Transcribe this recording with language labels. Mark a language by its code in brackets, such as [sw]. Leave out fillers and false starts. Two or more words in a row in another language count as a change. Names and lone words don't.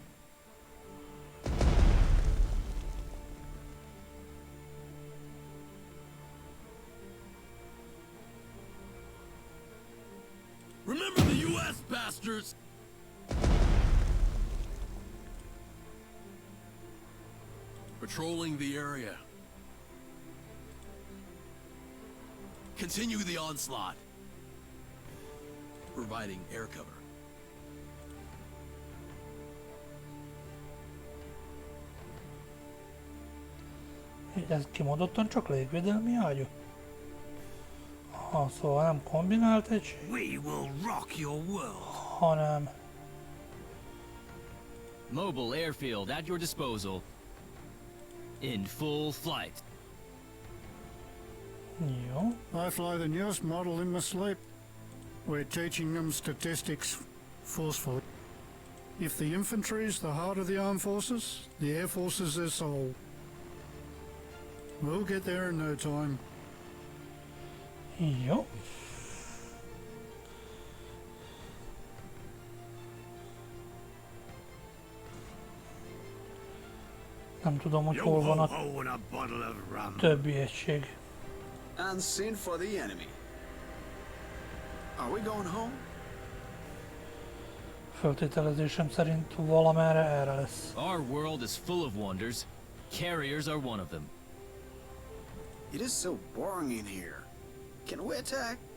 [en] Remember the U.S., bastards! Patrolling the area. Continue the onslaught. Providing air cover. [hu] Ez kimondottan csak légvédelmi ágyú? Aha, szóval nem kombinált egység, [en] We will rock your world. [hu] hanem... [en] Mobile airfield at your disposal. In full flight. [hu] Jó. [en] I fly the newest model in my sleep. We're teaching them statistics forcefully. If the infantry is the heart of the armed forces, the air force is their soul. We'll get there in no time. [hu] Jó. Nem tudom, hogy hol van a többi egység. [en] And send for the enemy. Are we going home? [hu] Föltételezésem szerint valamerre erre lesz. [en] Our world is full of wonders. Carriers are one of them. It is so boring in here. Can we attack?